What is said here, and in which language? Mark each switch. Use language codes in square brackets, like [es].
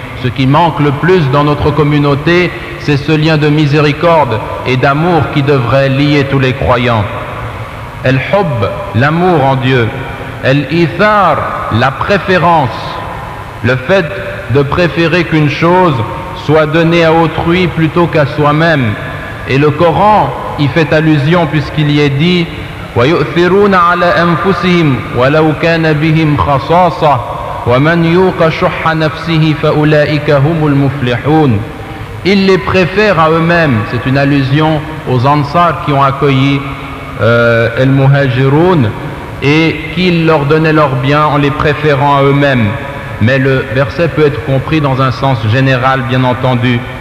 [fr] Ce qui manque le plus dans notre communauté, c'est ce lien de miséricorde et d'amour qui devrait lier tous les croyants. Al-Hubb, l'amour en Dieu. Al-Ithar, la préférence, le fait de préférer qu'une chose soit donnée à autrui plutôt qu'à soi-même. Et le Coran y fait allusion puisqu'il y est dit [ar] وَيُؤْثِرُونَ عَلَى أَنفُسِهِمْ وَلَوْ كَانَ بِهِمْ خَصَاصَةٌ وَمَنْ يُوقَ شُحَّ نَفْسِهِ فَأُولَئِكَ هُمُ الْمُفْلِحُونَ. [fr] Ils les préfèrent à eux-mêmes. C'est une allusion aux Ansar qui ont accueilli al-Muhajirun et qu'ils leur donnaient leurs biens en les préférant à eux-mêmes. Mais le verset peut être compris dans un sens général, bien entendu.